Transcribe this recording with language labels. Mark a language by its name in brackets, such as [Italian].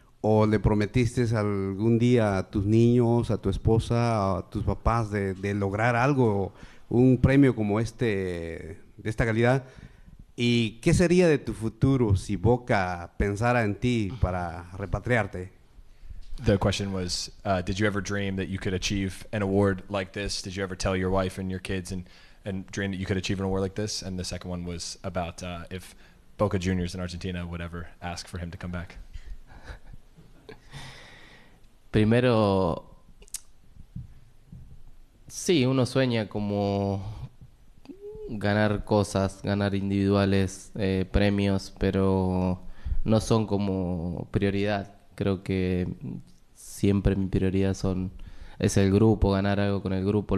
[Spanish] ¿O le prometiste algún día a tus niños, a tu esposa, a tus papás de lograr algo, un premio como de esta calidad? ¿Y qué sería de tu futuro si Boca pensara en ti para repatriarte? [English] The question was, did you ever dream that you could achieve an award like this? Did you ever tell your wife and your kids and dream that you could achieve an award like this? And the second one was about if Boca Juniors in Argentina would ever ask for him to come back. [Spanish] Primero, sí, uno sueña como ganar cosas, ganar individuales, premios, pero no son como prioridad. Creo que siempre mi prioridad es el grupo, ganar algo con el grupo.